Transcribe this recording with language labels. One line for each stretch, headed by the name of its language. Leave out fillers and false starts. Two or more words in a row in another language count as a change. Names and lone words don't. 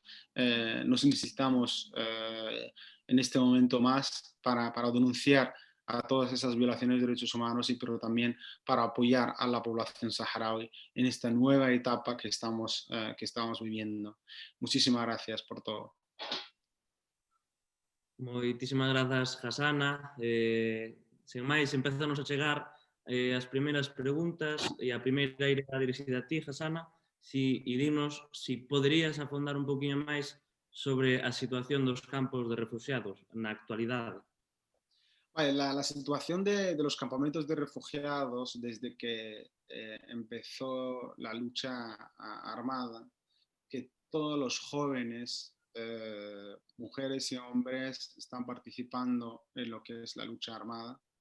Spanish: Nos necesitamos en este momento más para denunciar a todas esas violaciones de derechos humanos, pero también para apoyar a la población saharaui en esta nueva etapa que estamos viviendo. Muchísimas gracias por todo.
Galician: Moitísimas grazas, Hasana. Sen máis, empezanos a chegar as primeiras preguntas, e a primeira irá dirixida a ti, Hasana, e dinos si poderías afondar un poquinho máis sobre a situación dos campos de refugiados na actualidade.
Spanish: Vale, la situación de los campamentos de refugiados desde que empezó la lucha armada, que todos los jóvenes, mujeres y hombres, están participando en lo que es la lucha armada.